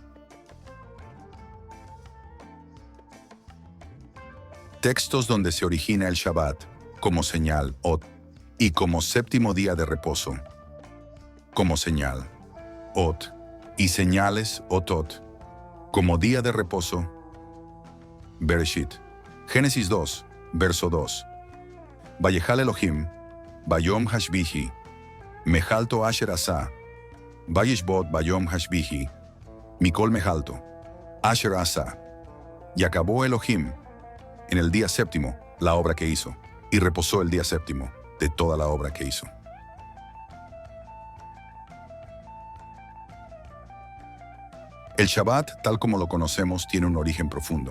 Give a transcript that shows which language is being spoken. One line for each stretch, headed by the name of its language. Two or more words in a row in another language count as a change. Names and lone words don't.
Spanish: Textos donde se origina el Shabbat como señal Ot y como séptimo día de reposo como señal Ot y señales Otot como día de reposo. Bereshit. Génesis 2, verso 2.
Hebrew: ויכל אלהים ביום השביעי מלאכתו אשר עשה וישבת ביום השביעי מכל מלאכתו אשר עשה.
Spanish: Y acabó Elohim en el día séptimo la obra que hizo, y reposó el día séptimo de toda la obra que hizo. El Shabbat, tal como lo conocemos, tiene un origen profundo.